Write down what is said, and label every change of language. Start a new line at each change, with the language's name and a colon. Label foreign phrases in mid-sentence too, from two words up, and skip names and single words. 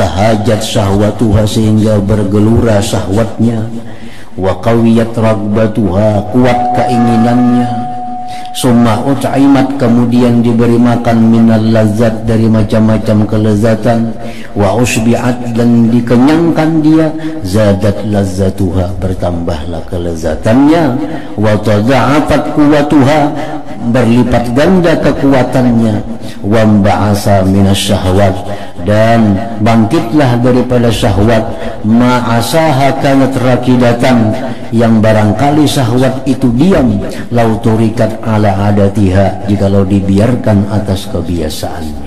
Arabic: هاجت شهوتها,
Indonesian: sehingga bergelura syahwatnya,
Arabic: وقويت رغبتها,
Indonesian: kuat keinginannya,
Arabic: ثم أطعمت,
Indonesian: kemudian diberi makan
Arabic: من اللذات,
Indonesian: dari macam-macam kelezatan,
Arabic: وأشبعت,
Indonesian: dan dikenyangkan dia,
Arabic: زادت لذتها,
Indonesian: bertambahlah kelezatannya,
Arabic: وتضاعفت قوتها,
Indonesian: berlipat ganda kekuatannya,
Arabic: وبعث من الشهوات,
Indonesian: dan bangkitlah daripada syahwat,
Arabic: ما عساها كانت راكدة,
Indonesian: yang barangkali syahwat itu diam,
Arabic: لو تركت على عادتها,
Indonesian: jikalau dibiarkan atas kebiasaannya.